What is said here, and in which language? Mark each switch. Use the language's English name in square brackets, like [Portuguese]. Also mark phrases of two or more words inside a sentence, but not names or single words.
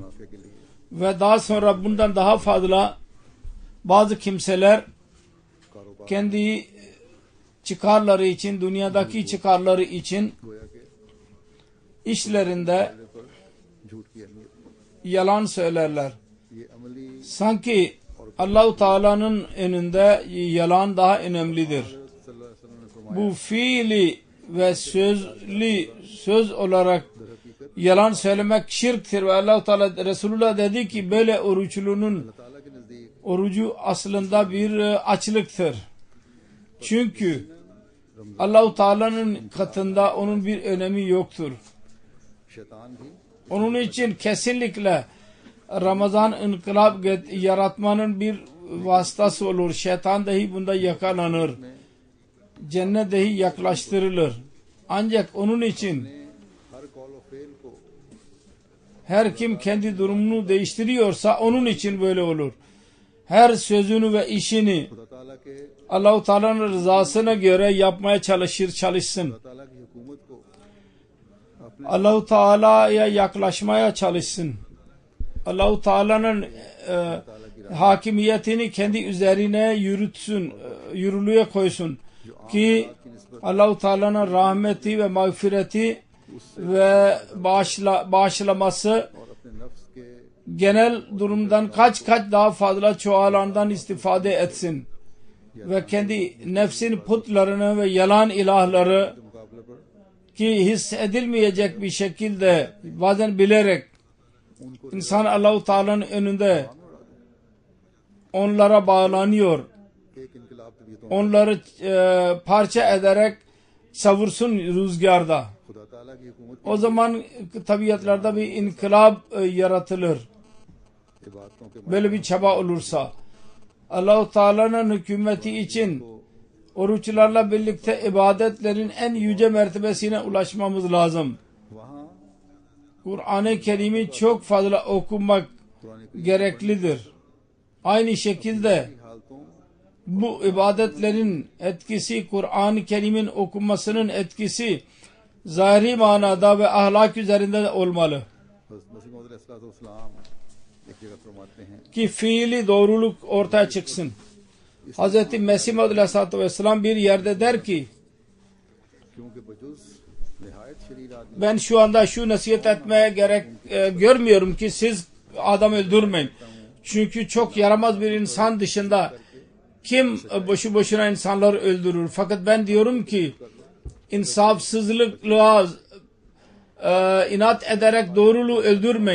[Turkish] Ve daha sonra bundan daha fazla bazı kimseler kendi çıkarları için, dünyadaki çıkarları için işlerinde yalan söylerler. [Urdu] یہ عملی [Turkish] Sanki Allah-u Teala'nın önünde yalan daha önemlidir. [Arabic] صلى الله عليه وسلم [Urdu] نے فرمایا [Turkish] Bu fiili ve söz olarak yalan söylemek şirktir ve Allah-u Teala Resulullah dedi ki böyle oruçlunun [Urdu] اللہ تعالیٰ کے نزدیک [Turkish] orucu aslında bir açlıktır. Çünkü Allah-u Teala'nın katında onun bir önemi yoktur. [Urdu] شیطان بھی [Turkish] Onun için kesinlikle Ramazan inkılap yaratmanın bir vasıtası olur. Şeytan dahi bunda yakalanır. Cennet dahi yaklaştırılır. Ancak onun için [Urdu] ہر قول اور فعل کو [Turkish] her kim kendi durumunu değiştiriyorsa onun için böyle olur. Her sözünü ve işini [Urdu] خدا تعالیٰ کے [Turkish] Allah-u Teala'nın rızasına göre yapmaya çalışsın. [Urdu] خدا تعالیٰ کی حکومت کو اپنے [Turkish] Allah-u Teala'ya yaklaşmaya çalışsın. Allah-u Teala'nın hakimiyetini kendi üzerine yürütsün, yürürlüğe koysun ki Allah-u Teala'nın rahmeti ve mağfireti ve bağışlaması [Urdu] اور اپنے نفس کے [Turkish] genel durumdan kaç daha fazla çoğalandan istifade etsin ve kendi nefsin putlarını ve yalan ilahları [Urdu] مقابلے پر [Turkish] ki hissedilmeyecek bir şekilde bazen bilerek [Urdu] उनको [Turkish] insan Allah-u Teala'nın önünde onlara bağlanıyor. [Urdu] ایک انقلاب طبیعتوں [Turkish] Onları parça ederek savursun rüzgarda. [Urdu] خدا تعالیٰ کی حکومت [Turkish] O zaman tabiatlarda bir inkılap yaratılır. [Urdu] عبادتوں کے [Turkish] Böyle bir çaba olursa. Allah-u Teala'nın hükümeti için oruçlarla birlikte ibadetlerin en yüce mertebesine ulaşmamız lazım. [Urdu] वहाँ [Turkish] Kur'an-ı Kerim'i çok fazla okumak कुरान gereklidir. Aynı şekilde [Urdu] کی حالتوں [Turkish] bu ibadetlerin etkisi, Kur'an-ı Kerim'in okunmasının etkisi zahiri manada ve ahlak üzerinde de olmalı. [Urdu] مسیح موعود علیہ السلام ایک جگہ فرماتے ہیں [Turkish] Ki fiili doğruluk ortaya çıksın. Hz. Mesih Maud Aleyhisselatü Vesselam bir yerde der ki [Urdu] کیونکہ بجز نہایت شریر آدمی [Turkish] ben şu anda şu nasihat etmeye gerek görmüyorum ki siz adam öldürmeyin. Çünkü çok yaramaz bir insan dışında kim boşu boşuna insanları öldürür? Fakat ben diyorum ki insafsızlıkla inat ederek doğruluğu öldürmeyin.